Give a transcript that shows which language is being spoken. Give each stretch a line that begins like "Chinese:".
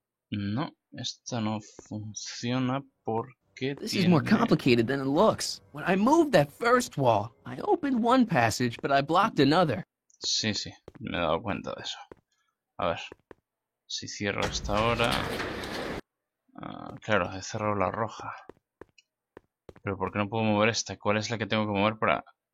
Spanish: No, esta no funciona porque
English: This is more complicated than it looks. When I moved that first wall, I opened one passage, but I blocked another.
Spanish: Sí, me he dado cuenta de eso. A ver. Si cierro esta ahora... claro, he cerrado la roja. Pero ¿por qué no puedo mover esta? ¿Cuál es la que tengo que mover para...?